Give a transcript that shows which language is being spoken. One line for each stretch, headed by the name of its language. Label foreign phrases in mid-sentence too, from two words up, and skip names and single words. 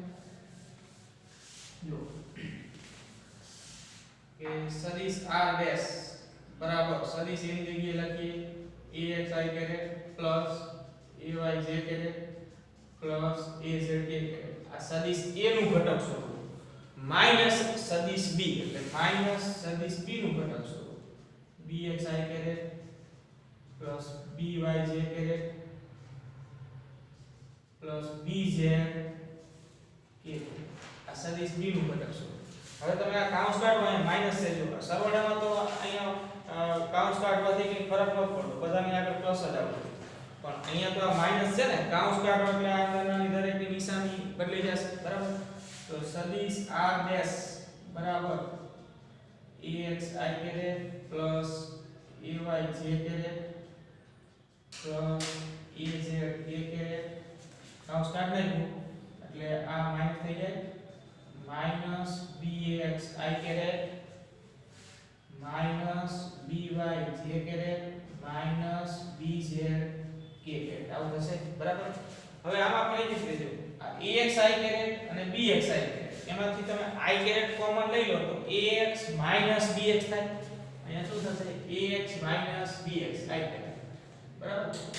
Gujarati: જો કે સદિશ r ડેશ બરાબર સદિશ a ની જગ્યાએ લખીએ
English: ax i plus ay j plus az k
Gujarati: આ સદિશ a નું ઘટક સ્વરૂપ માઈનસ સદિશ b એટલે માઈનસ સદિશ b નું ઘટક સ્વરૂપ
English: bx i plus by j plus bz k
Gujarati: આ સદિશ b નું ઘટક સ્વરૂપ હવે તમે આ કાઉન્સ કાઢો અહીંયા માઈનસ છે જો સરવાળામાં તો અહીંયા કાઉન્સ કાઢવાથી કંઈ ફરક ન પડતો બધાની આગળ પ્લસ જ આવશે પણ અહીંયા તો આ માઈનસ છે ને કાઉન્સ કાઢો એટલે આ અંદરની દરેકની નિશાની બદલી જશે બરાબર તો સદિશ r ડેશ બરાબર
English: ax i plus ay j plus az k
Gujarati: કાઉન્સ કાઢ નાખ્યું એટલે આ માઈનસ થઈ જાય
English: minus bx i minus by j minus bz k
Gujarati: આવું થશે બરાબર હવે આમાં આપણે એ જ રીતે જો ax i અને bx i એમાંથી તમે i કોમન લઈ લો તો ax bx થાય અહીંયા શું થશે ax bx i બરાબર